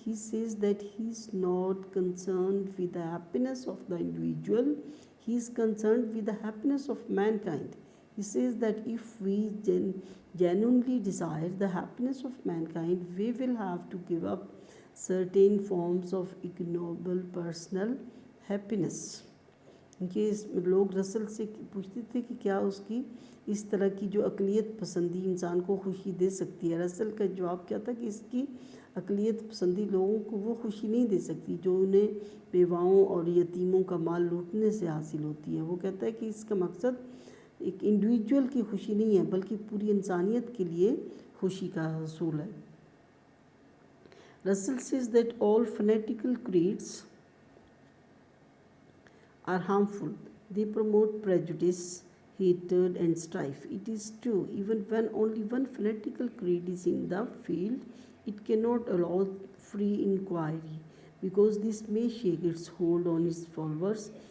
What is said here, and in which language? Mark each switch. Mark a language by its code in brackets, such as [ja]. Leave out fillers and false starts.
[en] He says that he is not concerned with the happiness of the individual, he is concerned with the happiness of mankind. He says that if we genuinely desire the happiness of mankind, we will have to give up certain forms of ignoble personal happiness. [hi] ये लोग Russell से पूछते थे कि क्या उसकी इस तरह की जो अक़लियत पसंदी इंसान को खुशी दे सकती है। रसल का जवाब क्या था कि इसकी अक़लियत पसंदी लोगों को वो खुशी नहीं दे सकती जो उन्हें बेवाओं और यतीमों का माल लूटने से हासिल होती है। वो कहता है कि इसका मकसद एक इंडिविजुअल की खुशी नहीं है बल्कि पूरी इंसानियत के लिए खुशी का हसूल है। [en] Russell says that all fanatical creeds are harmful. They promote prejudice, hatred, and strife. It is true, even when only one fanatical creed is in the field, it cannot allow free inquiry because this may shake its hold on its followers.